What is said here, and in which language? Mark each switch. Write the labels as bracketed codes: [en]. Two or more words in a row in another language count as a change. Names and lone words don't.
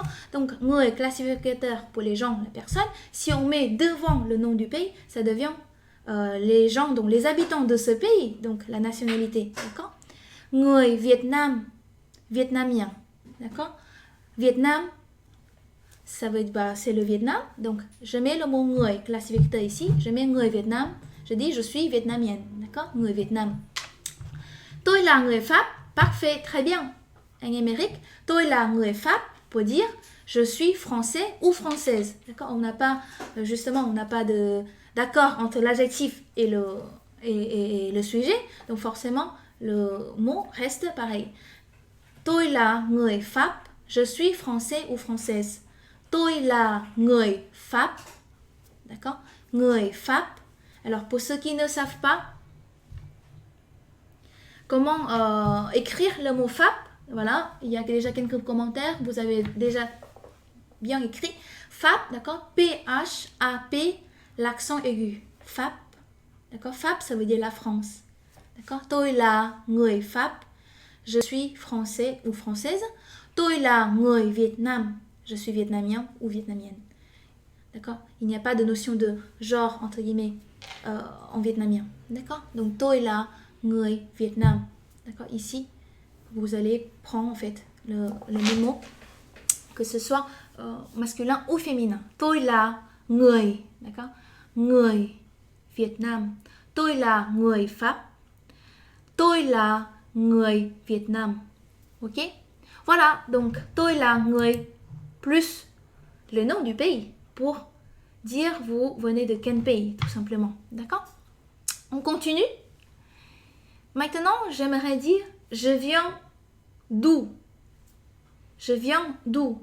[fr] Donc, người, classificateur pour les gens, la personne. Si on met devant le nom du pays, ça devient les gens, donc les habitants de ce pays, donc la nationalité. D'accord? [vi] Người Việt Nam, [fr] vietnamien. D'accord? Vietnam, ça veut dire, c'est le Vietnam. Donc, je mets le mot người, classificateur ici. Je mets người Việt Nam. Je dis, je suis vietnamienne. D'accord? [vi] Người Việt Nam. Tôi là người Pháp. [fr] Parfait, très bien. [vi] Anh Émeric, tôi là người Pháp [fr] pour dire je suis français ou française. D'accord? On n'a pas, justement, on n'a pas d'accord entre l'adjectif et le sujet. Donc, forcément, le mot reste pareil. [vi] Tôi là người Pháp. [fr] Je suis français ou française. [vi] Tôi là người Pháp. D'accord? Người Pháp. [fr] Alors, pour ceux qui ne savent pas comment écrire le mot Pháp, voilà, il y a déjà quelques commentaires, vous avez déjà bien écrit. Pháp, d'accord? P-H-A-P, l'accent aigu. Pháp, d'accord? Pháp, ça veut dire la France. D'accord? [vi] Tôi là người Pháp. [fr] Je suis français ou française. [vi] Tôi là người Việt Nam. [fr] Je suis vietnamien ou vietnamienne. D'accord? Il n'y a pas de notion de genre, entre guillemets, en vietnamien. D'accord? Donc, [vi] tôi là người Việt Nam. [fr] D'accord? Ici, vous allez prendre en fait le même mot, que ce soit masculin ou féminin. [vi] Tôi là người, d'accord? Người Việt Nam. Tôi là người Pháp. Tôi là người Việt Nam. [fr] Ok? Voilà, donc [vi] tôi là người [fr] plus le nom du pays pour dire vous venez de quel pays, tout simplement. D'accord? On continue. Maintenant, j'aimerais dire je viens d'où? Je viens d'où?